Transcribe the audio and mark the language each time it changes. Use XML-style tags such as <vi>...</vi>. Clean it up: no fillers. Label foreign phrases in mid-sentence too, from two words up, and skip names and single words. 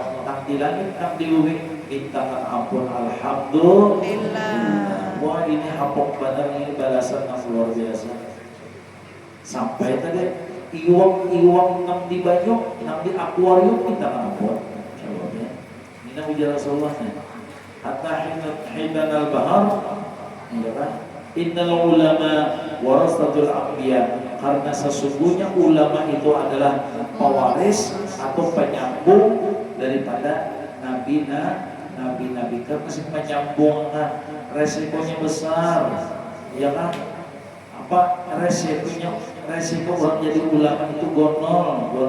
<id>Tentang di langit, tentang di bumi, minta ampun. Alhamdulillah. Wah ini hapok benar, ini balasan yang luar biasa.</id> <bjn>Sampai tadi iwang nang di banyu, nang di akuarium minta ampun.</bjn> <id>Ini ujar Rasulullah.</id> <ar>حتى حيتان البحر، إن العلماء ورثة الأنبياء.</ar> <id>Karena sesungguhnya ulama itu adalah pewaris atau penyambung daripada nabi-nabi kan masih menyambung kan, resikonya besar, ya kan? Apa resiko orang jadi ulama itu gonol.</id>